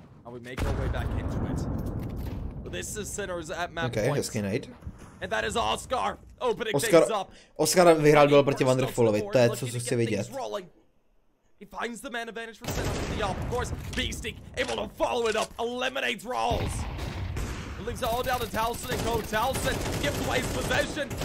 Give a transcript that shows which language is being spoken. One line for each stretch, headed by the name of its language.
English: We make our way back into it. But this is Sinners at map
Czech: okay, hezký nade.
English: And that is Oscar opening things up.
Czech: Oscar vyhrál duel proti Wonderfullovi, to je co chci vidět.
English: He finds the man advantage for Sinners from the up. Of course, Beastie able to follow it up, eliminates Rawls. Leaves it all down to Towson and Code. Towson gives away his possession.